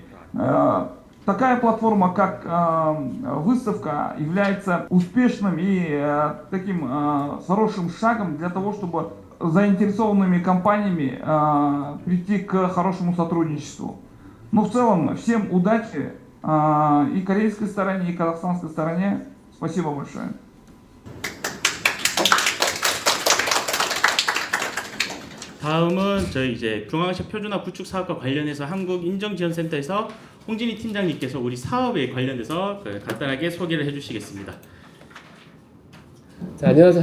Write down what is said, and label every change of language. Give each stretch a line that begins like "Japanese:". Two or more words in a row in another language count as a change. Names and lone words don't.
Russian: Такая платформа, как выставка, является успешным и таким хорошим шагом для того, чтобы заинтересованными компаниями прийти к хорошему сотрудничеству. В целом, всем удачи, и корейской стороне, и казахстанской стороне. Спасибо большое.
Korean: 다음은 저희 이제 중앙아시아 표준화 구축 사업과 관련해서 한국인정지원센터에서 홍진희 팀장님께서 우리 사업에 관련해서 간단하게 소개를 해주시겠습니다. 자, 안녕하세요.